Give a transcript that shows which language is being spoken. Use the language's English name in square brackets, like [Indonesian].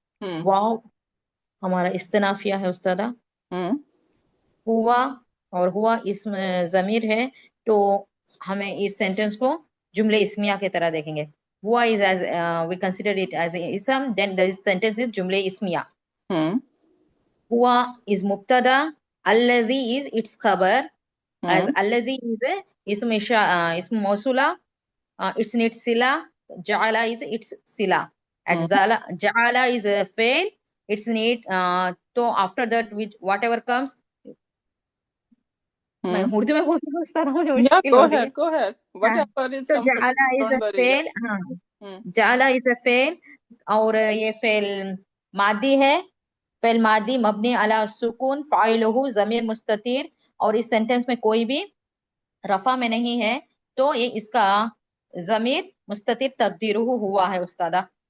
[Hindi] वाव हमारा इस्तिनाफिया है उस्तादा. हुआ और हुआ इसम ज़मीर है, तो हमें इस सेंटेंस को जुमले इस्मिया की तरह देखेंगे. [English] हुआ is as we consider it as a ism, then the sentence is जुमले इस्मिया. हुआ is मुब्तदा, alladhi is its khabar, as alladhi is ism मौसूला, its need sila, ja'ala is its sila, and ja'ala is a fail, its need, so after that which whatever comes. [Hindi] मैं उर्दू में बोलती हूँ उस्ताद, मुझे मुश्किल हो रही है. [English] Go ahead. Whatever is [Hindi] तो [English] comfortable. जआला is a फेल. [Hindi] हाँ, जआला [English] is a फेल, [Hindi] और ये फेल मादी है. फेल मादी मबनी अला सुकून, फाइलहु ज़मीर मुस्ततिर, और इस सेंटेंस में कोई भी रफा में नहीं है, तो ये इसका ज़मीर मुस्ततिर तकदीरुहु हुआ है उस्तादा.